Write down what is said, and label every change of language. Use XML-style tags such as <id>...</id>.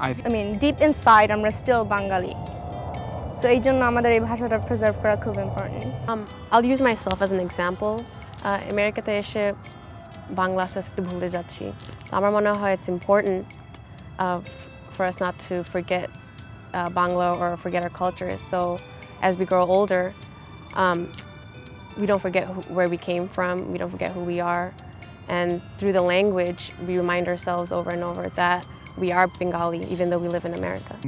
<en>I mean deep inside</en> <bn>আমরা still বাঙালি, so এই জন্য আমাদের এই ভাষাটা প্রিজার্ভ করা খুব important.</bn> <en>I'll use myself as an example.</en> <bn>আমেরিকাতে এসে বাংলা আস্তে আস্তে ভুলে যাচ্ছি। আমার মনে হয়</bn> <en>it's important for us not to forget Bangla or forget our culture. So as we grow older, we don't forget where we came from, we don't forget who we are, and through the language we remind ourselves over and over that we are Bengali even though we live in America.</en>